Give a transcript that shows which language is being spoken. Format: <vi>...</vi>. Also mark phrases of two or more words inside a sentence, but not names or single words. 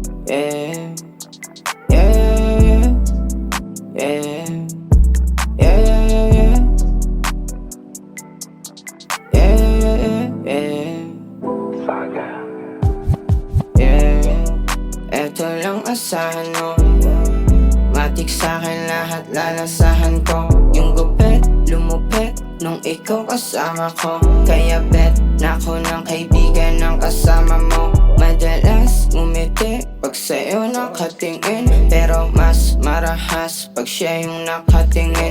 <en>Yeah, yeah, yeah, yeah, yeah, yeah, yeah, yeah, Saga. yeah.</en> <tl>Eto lang asahan mo, matik sa'kin lahat lalasahan ko. Yung gupit, lumupit nung ikaw kasama ko. Kaya bet na ako ng kaibigan ng kasama mo. Madalas ngumiti pag sa'yo nakatingin, pero mas marahas pag siya yung nakatingin.</tl>